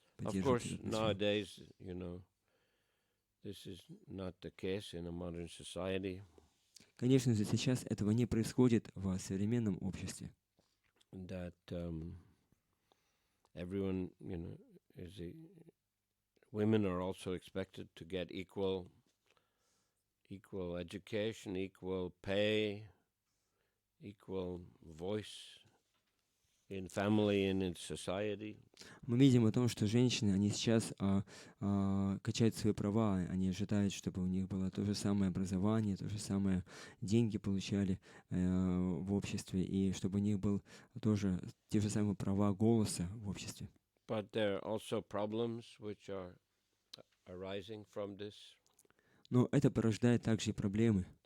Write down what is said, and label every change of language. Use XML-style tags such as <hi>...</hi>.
<en>Of course, nowadays, this is not the case in a modern society.</en> <ru>Конечно же, сейчас этого не происходит в современном обществе.</ru> <en>That everyone, women are also expected to get equal education, equal pay, equal voice in family and in society.</en> <ru>Мы видим о том, что женщины, они сейчас качают свои права, они ожидают, чтобы у них было то же самое образование, то же самое деньги получали в обществе, и чтобы у них был тоже те же самые права голоса в обществе.</ru> <en>But there are also problems which are arising from this.</en> <ru>Но это порождает также и проблемы.</ru>